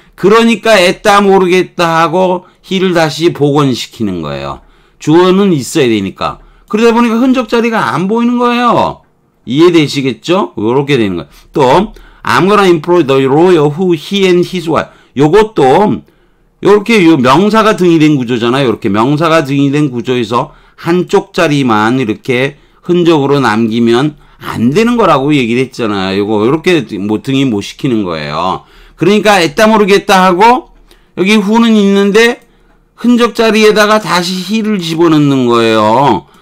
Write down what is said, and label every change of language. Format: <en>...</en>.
<ko>그러니까 애따 모르겠다 하고 he를 다시 복원시키는 거예요. 주어는 있어야 되니까. 그러다 보니까 흔적 자리가 안 보이는 거예요. 이해되시겠죠? 요렇게 되는 거예요.</ko> <en>또 I'm gonna employ the lawyer who he and his wife.</en> <ko>요것도 요렇게 요 명사가 등이된 구조잖아요. 요렇게 명사가 등이된 구조에서 한쪽 자리만 이렇게 흔적으로 남기면 안 되는 거라고 얘기를 했잖아요. 요거 요렇게 등이 못 시키는 거예요. 그러니까 애따 모르겠다 하고 여기 who는 있는데 흔적 자리에다가 다시 he를 집어넣는 거예요.</ko>